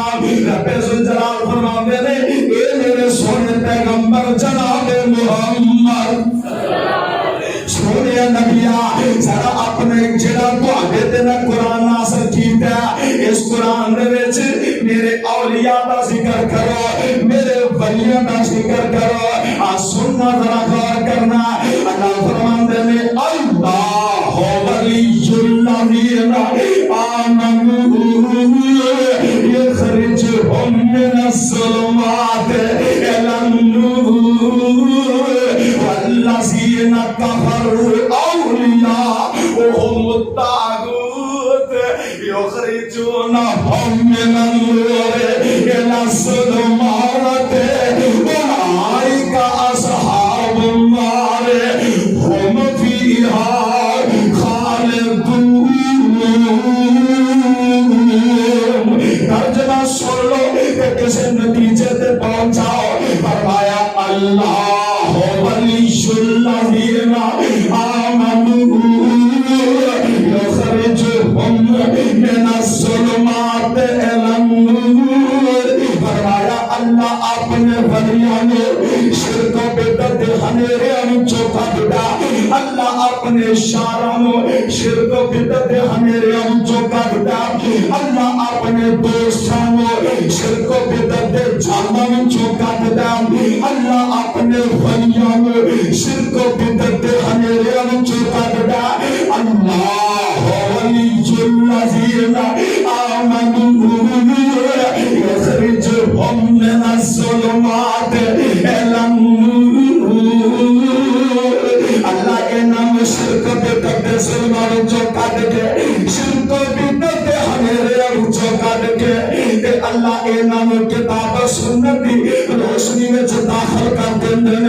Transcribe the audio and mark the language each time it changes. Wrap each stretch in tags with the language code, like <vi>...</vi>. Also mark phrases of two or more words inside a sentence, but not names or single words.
<pa>ربِ ذوالجلال فرماندے نیں اے میرے سوہنے پیغمبر جناب محمد سوہنے نبیا ذرا اپنے جیہڑا تہاڈے تے میں قرآن نازل کیتا ایس قرآن دے وچ میرے اولیاء دا ذکر کرو، میرے ولیاں دا ذکر کرو. آ سننا ذرا غور کرنا. اللہ فرماندے نیں</pa> <ar>الله ولي الذين آمنوا يخرجهم من الظلمات إلى النور والذين كفروا أولياؤهم الطاغوت يخرجونهم من النور إلى الظلمات أولئك أصحاب النار هم فيها خالدون.</ar> <ur>ترجمہ سن لو کہ کسی نتیجے پہ پہنچ جاؤ.</ur> <ar>فرمایا الله ولي الذين آمنوا يخرجهم من الظلمات إلى النور.</ar> <pa>فرمایا اللہ اپنے ولیاں نوں شرک بدعت دے ہنیریاں وچوں کڈھدا. اللہ اپنے شاراں نوں شرک بدعت دے ہنیریاں وچوں کڈھدا. اللہ اپنے دوستاں نوں شرک بدعت دے جالاں وچوں کڈھدا. اللہ اپنے ولیاں نوں شرک بدعت دے ہنیریاں وچوں کڈھدا.</pa> <ar>الله ولي الذين آمنوا يخرجهم من الظلمات إلى النور.</ar> <pa>اللہ کے نام شرک بدعت دے ظلماں وچوں کڈھ کے شرک بدعت دے ہنیریاں وچوں کڈھ کے تے اللہ انہاں نوں کتاب سنت دی روشنی وچ داخل کر دیندے نیں.</pa>